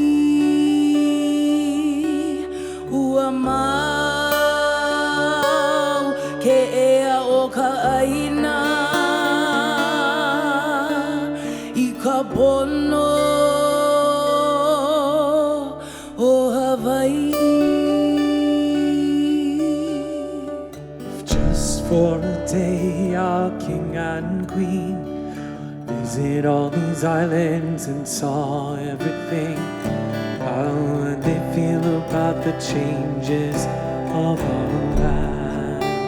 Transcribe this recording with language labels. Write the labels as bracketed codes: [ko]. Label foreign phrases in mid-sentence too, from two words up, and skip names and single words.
[haw] ua mau ke ea o ka aina Ikapono o Hawaii. [en] Just for a day, our king and queen visit all these islands and saw everything. How would they feel about the changes of our land?